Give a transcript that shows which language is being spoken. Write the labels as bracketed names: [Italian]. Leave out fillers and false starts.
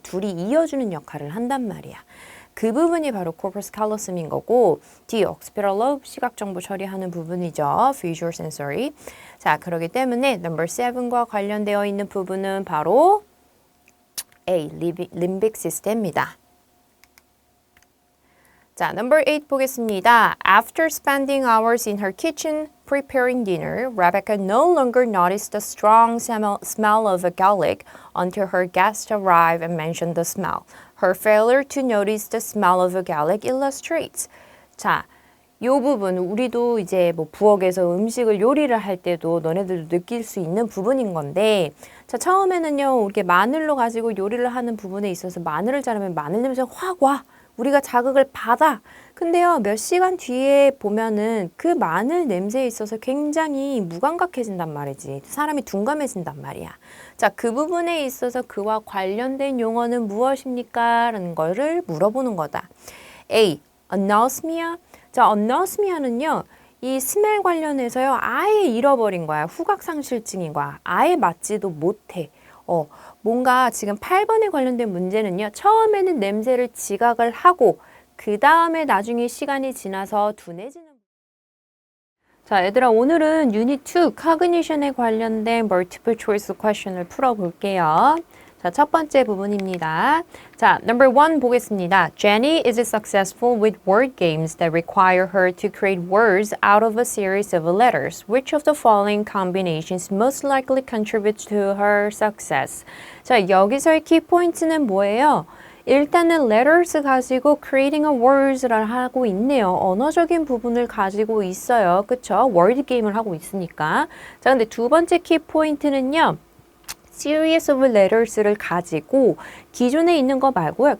[Korean] 둘이 이어주는 역할을 한단 말이야. 그 부분이 바로 corpus callosum인 거고 뒤 occipital lobe 시각 정보 처리하는 부분이죠. [English] visual sensory. [Korean] 자, 그렇기 때문에 number 7과 관련되어 있는 부분은 바로 A, limbic system입니다. 자, number 8 보겠습니다. [English] After spending hours in her kitchen preparing dinner, Rebecca no longer noticed the strong smell of a garlic until her guests arrived and mentioned the smell. Her failure to notice the smell of a garlic illustrates. [Korean] 자, 요 부분 우리도 이제 뭐 부엌에서 음식을 요리를 할 때도 너네들도 느낄 수 있는 부분인 건데 자, 처음에는요, 이렇게 마늘로 가지고 요리를 하는 부분에 있어서 마늘을 자르면 마늘 냄새가 확 와. 우리가 자극을 받아. 근데요, 몇 시간 뒤에 보면은 그 마늘 냄새에 있어서 굉장히 무감각해진단 말이지. 사람이 둔감해진단 말이야. 자, 그 부분에 있어서 그와 관련된 용어는 무엇입니까? 라는 거를 물어보는 거다. [English] A. anosmia. [Korean] 자, anosmia는요, 이 스멜 관련해서요, 아예 잃어버린 거야. 후각상실증인 거야. 아예 맡지도 못해. 뭔가 지금 8번에 관련된 문제는요. 처음에는 냄새를 지각을 하고 그 다음에 나중에 시간이 지나서 둔해지는. 자, 얘들아 오늘은 유닛 2 cognition에 관련된 multiple choice question을 풀어볼게요. 자, 첫 번째 부분입니다. 자, number 1 보겠습니다. [English] Jenny is successful with word games that require her to create words out of a series of letters. Which of the following combinations most likely contributes to her success? [Korean] 자, 여기서의 키포인트는 뭐예요? 일단은 letters 가지고 [English] creating a words [Korean] 를 하고 있네요. 언어적인 부분을 가지고 있어요. 그쵸? word 게임을 하고 있으니까. 자, 근데 두 번째 키포인트는요. [English] series of letters [Korean] 를 가지고 기존에 있는 거 말고요.